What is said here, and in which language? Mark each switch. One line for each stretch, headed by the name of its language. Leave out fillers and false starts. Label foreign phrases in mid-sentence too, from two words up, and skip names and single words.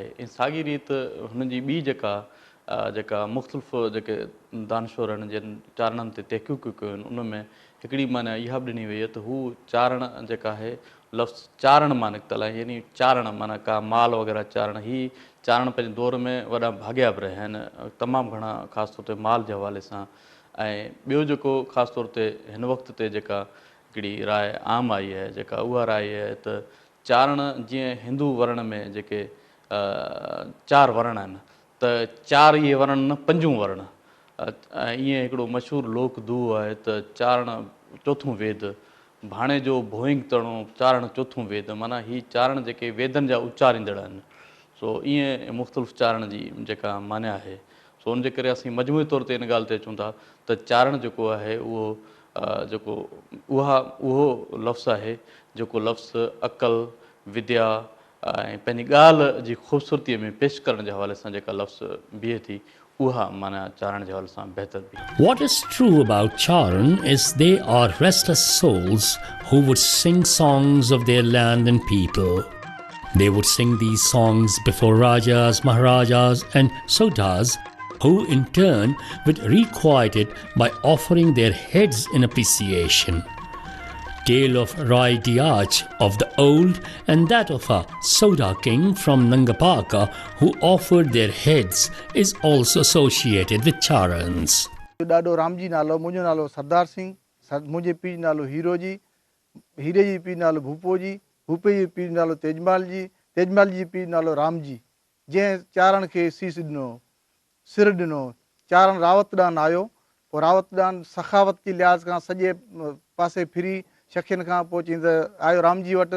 Sindhi: ऐं साॻी रीति हुनजी ॿी जेका मुख़्तलिफ़ जेके दानश्वर आहिनि जिन चारणनि ते तहक़ीक़ूं कयूं आहिनि उन में हिकिड़ी माना इहा बि ॾिनी वई आहे त हू चारण जेका आहे लफ़्ज़ चारण मां निकितल आहे यानी चारण माना का माल वग़ैरह चारण ही चारण पंहिंजे दौर में वॾा भाॻिया बि रहिया आहिनि तमामु घणा ख़ासि तौर ते माल जे हवाले सां। ऐं ॿियो जेको ख़ासि तौर ते हिन वक़्त ते जेका हिकिड़ी राय आम आई आहे जेका उहा राय आहे त चारण जीअं हिंदू वर्ण में जेके 4 वर्ण आहिनि त चारि इहे वर्ण न पंजूं वर्ण। ईअं हिकिड़ो मशहूरु लोक दूह आहे त चारण चोथों वेद, भाणे जो भोइंग तणो चारण चोथों वेद, माना ही चारण जेके वेदनि जा उचारींदड़ आहिनि। सो ईअं मुख़्तलिफ़ चारण जी जेका मान्या आहे, सो उनजे करे असीं मजमूई तौर ते इन ॻाल्हि ते अचूं था त चारण जेको आहे उहो लफ़्ज़ु आहे जेको लफ़्ज़ु अक़ल, विद्या ऐं पंहिंजी ॻाल्हि जी ख़ूबसूरतीअ में पेश करण जे हवाले सां जेका लफ़्ज़ु बीहे थी, उहा माना चारण जे हवाले सां बहितर बि।
English: What is true about Charan is they are restless souls who would sing songs of their land and people. They would sing these songs before Rajas, Maharajas and Sodhas, who in turn would requite it by offering their heads in appreciation. Tale of Rai Diach of the old and that of a Soda king from Nangapaka who offered their heads is also associated with Charans.
Sindhi: ॾाढो राम जी नालो, मुंहिंजो नालो सरदार सिंह, मुंहिंजे पीउ जो नालो हीरो जी, हीरे जी पीउ नालो भूपो जी, भूपे जी पीउ नालो तेजमाल जी, तेजमाल जी पीउ नालो राम जी, जंहिं चारण खे सीस ॾिनो, सिर ॾिनो। चारण रावत ॾांहुं आयो, पोइ रावत ॾांहुं सखावत जी लिहाज़ खां सॼे पासे फिरी शखियुनि खां पोइ चई त आयो राम जी वटि।